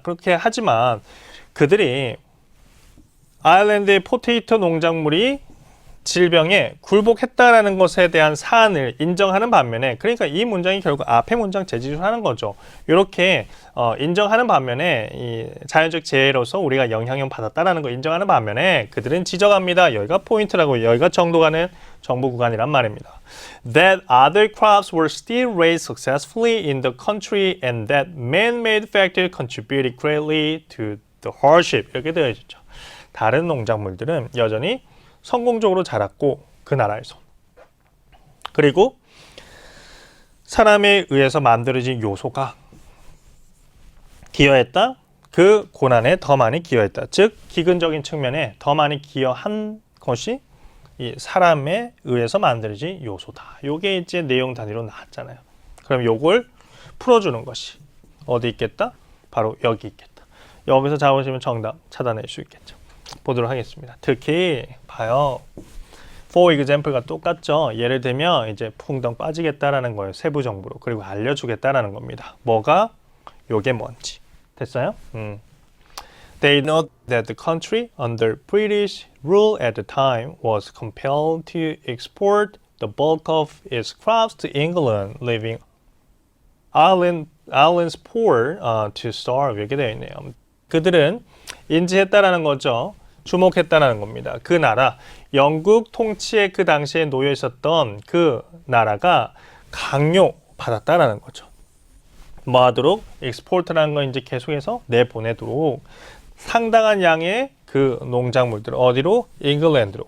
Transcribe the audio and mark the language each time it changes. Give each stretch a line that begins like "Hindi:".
Korean: 그렇게 하지만 그들이 아일랜드의 포테이토 농작물이 질병에 굴복했다라는 것에 대한 사안을 인정하는 반면에 그러니까 이 문장이 결국 앞의 문장 재지출하는 거죠. 이렇게 인정하는 반면에 이 자연적 재해로서 우리가 영향을 받았다라는 거 인정하는 반면에 그들은 지적합니다. 여기가 포인트라고 여기가 정도가는 정보 구간이란 말입니다.
English: That other crops were still raised successfully in the country and that man-made factors contributed greatly to the hardship.
Korean: 이렇게 되어 있죠. 다른 농작물들은 여전히 성공적으로 자랐고 그 나라에서 그리고 사람에 의해서 만들어진 요소가 기여했다. 그 고난에 더 많이 기여했다. 즉 기근적인 측면에 더 많이 기여한 것이 이 사람에 의해서 만들어진 요소다. 요게 이제 내용 단위로 나왔잖아요. 그럼 요걸 풀어주는 것이 어디 있겠다? 바로 여기 있겠다. 여기서 잡으시면 정답 찾아낼 수 있겠죠. 보도록 하겠습니다. 특히 봐요.
English: for example
Korean: 가 똑같죠. 예를 들면 이제 풍덩 빠지겠다라는 거예요. 세부 정보로. 그리고 알려주겠다라는 겁니다. 뭐가? 요게 뭔지. 됐어요?
English: They know that the country under British rule at the time was compelled to export the bulk of its crops to England, leaving Ireland's poor to starve.
Korean: 이렇게 되어 있네요. 그들은 인지했다라는 거죠. 주목했다라는 겁니다. 그 나라, 영국 통치에 그 당시에 놓여 있었던 그 나라가 강요받았다라는 거죠. 뭐 하도록? 익스포트라는 건 이제 계속해서 내보내도록 상당한 양의 그 농작물들 어디로? 잉글랜드로.